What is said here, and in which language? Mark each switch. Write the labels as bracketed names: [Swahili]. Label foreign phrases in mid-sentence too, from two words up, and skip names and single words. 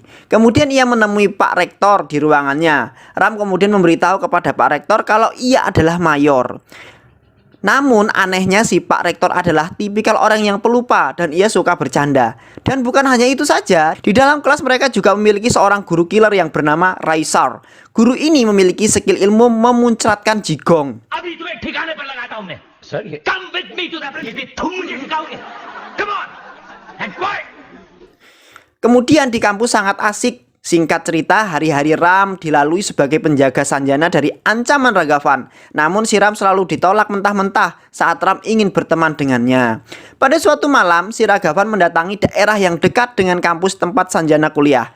[Indonesian] Kemudian ia menemui Pak Rektor di ruangannya. Ram kemudian memberitahu kepada Pak Rektor kalau ia adalah mayor. Namun anehnya si Pak Rektor adalah tipikal orang yang pelupa dan ia suka bercanda. Dan bukan hanya itu saja, di dalam kelas mereka juga memiliki seorang guru killer yang bernama Raisar. Guru ini memiliki skill ilmu memuncratkan jigong. [Hindi] अभी तुम्हें ठिकाने पर लगाता हूं मैं सर ये [English] come with me to the principal [Hindi] तुम मुझे सिखाओगे [English] come on and quiet [Indonesian] Kemudian di kampus sangat asik. Singkat cerita, hari-hari Ram dilalui sebagai penjaga Sanjana dari ancaman Ragavan. Namun si Ram selalu ditolak mentah-mentah saat Ram ingin berteman dengannya. Pada suatu malam, si Ragavan mendatangi daerah yang dekat dengan kampus tempat Sanjana kuliah.